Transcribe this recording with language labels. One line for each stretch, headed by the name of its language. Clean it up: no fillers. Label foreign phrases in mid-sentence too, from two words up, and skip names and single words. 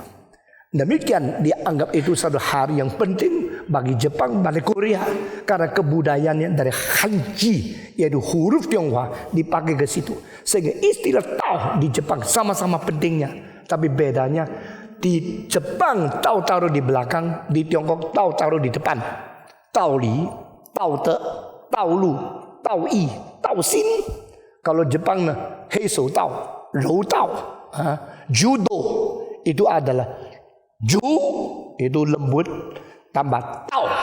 Indonesian: Demikian dianggap itu satu hari yang penting bagi Jepang dan Korea. Karena kebudayaannya dari Hanji, yaitu huruf Tionghoa dipakai ke situ. Sehingga istilah Tao di Jepang sama-sama pentingnya. Tapi bedanya di Jepang Tao taruh di belakang, di Tiongkok Tao taruh di depan.
Chinese: Tao Li, Tao Te, Tao Lu, Tao Yi, Tao Xin.
Indonesian: Kalau Jepang
Chinese: Hei Shou Tao, Rou Tao,
Indonesian: Judo itu adalah Ju itu lembut tambah Tao.